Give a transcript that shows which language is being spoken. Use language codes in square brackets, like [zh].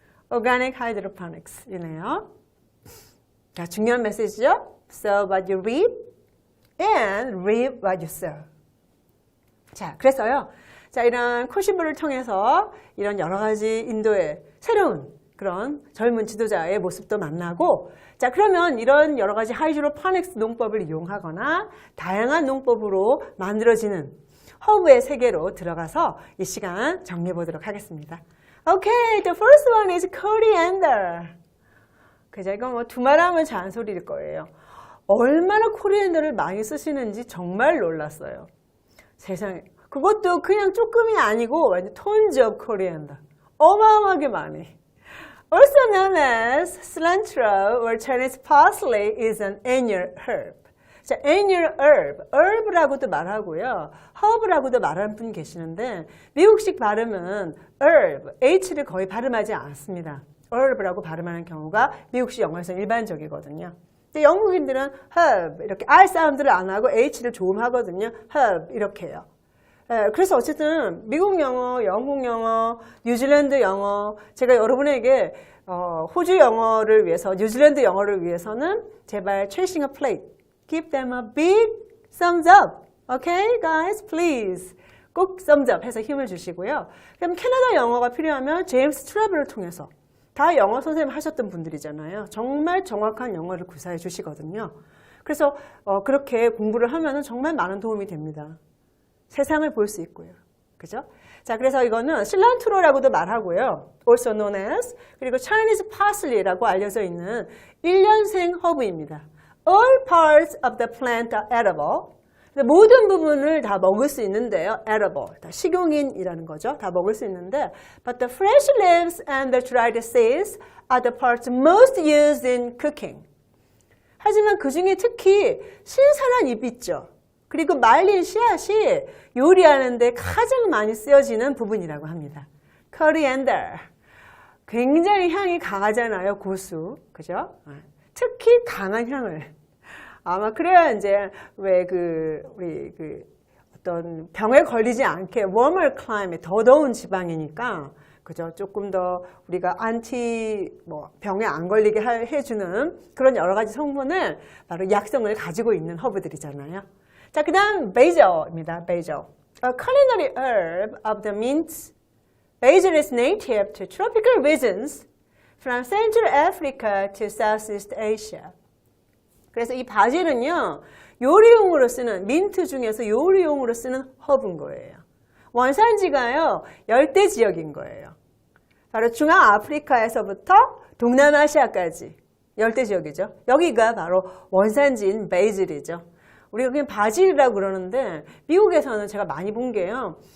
[en] Organic hydroponics이네요. [ko] 자, 중요한 메시지죠. [en] Sow what you reap and reap what you sow. [ko] 자, 그래서요. 자, 이런 코시부를 통해서 이런 여러 가지 인도의 새로운 그런 젊은 지도자의 모습도 만나고, 자, 그러면 이런 여러 가지 하이드로포닉스 농법을 이용하거나 다양한 농법으로 만들어지는 허브의 세계로 들어가서 이 시간 정리해 보도록 하겠습니다. [en] Okay, the first one is coriander. [ko] 그죠? 이건 뭐 두말하면 잔소리일 거예요. 얼마나 코리앤더를 많이 쓰시는지 정말 놀랐어요. 세상에. 그것도 그냥 조금이 아니고 완전 [en] tons of coriander. [ko] 어마어마하게 많이. [en] Also known as cilantro or Chinese parsley is an annual herb. [ko] 자, annual herb. herb라고도 말하고요. herb라고도 말하는 분 계시는데 미국식 발음은 herb, h를 거의 발음하지 않습니다. herb라고 발음하는 경우가 미국식 영어에서 일반적이거든요. 근데 영국인들은 herb 이렇게 R 사운드를 안 하고 H를 조음하거든요. herb 이렇게 해요. 그래서 어쨌든 미국 영어, 영국 영어, 뉴질랜드 영어 제가 여러분에게 호주 영어를 위해서 뉴질랜드 영어를 위해서는 제발 [en] chasing a plate. Give them a big thumbs up. Okay, guys, please. [ko] 꼭 [en] thumbs up [ko] 해서 힘을 주시고요. 그럼 캐나다 영어가 필요하면 제임스 트래블을 통해서 다 영어 선생님 하셨던 분들이잖아요. 정말 정확한 영어를 구사해 주시거든요. 그래서 그렇게 공부를 하면 정말 많은 도움이 됩니다. 세상을 볼 수 있고요. 그죠? 자, 그래서 이거는 실란트로라고도 말하고요. [en] also known as [ko] 그리고 Chinese parsley라고 알려져 있는 1년생 허브입니다. [en] All parts of the plant are edible. [ko] 모든 부분을 다 먹을 수 있는데요. edible, 다 식용인이라는 거죠. 다 먹을 수 있는데 [en] but the fresh leaves and the dried seeds are the parts most used in cooking. [ko] 하지만 그 중에 특히 신선한 잎 있죠. 그리고 말린 씨앗이 요리하는 데 가장 많이 쓰여지는 부분이라고 합니다. [en] coriander. [ko] 굉장히 향이 강하잖아요. 고수. 그죠? 특히 강한 향을. 아마 그래야 이제 왜 우리 어떤 병에 걸리지 않게 [en] warmer climate, [ko] 더 더운 지방이니까 그죠? 조금 더 우리가 병에 안 걸리게 해주는 그런 여러 가지 성분을 바로 약성을 가지고 있는 허브들이잖아요. 자, 그 다음 basil입니다. basil. [en] A culinary herb of the mint, basil is native to tropical regions from Central Africa to Southeast Asia. [ko] 그래서 이 바질은요, 요리용으로 쓰는, 민트 중에서 요리용으로 쓰는 허브인 거예요. 원산지가요, 열대 지역인 거예요. 바로 중앙아프리카에서부터 동남아시아까지 열대 지역이죠. 여기가 바로 원산지인 베이즐이죠. 우리가 그냥 바질이라고 그러는데 미국에서는 제가 많이 본 게요.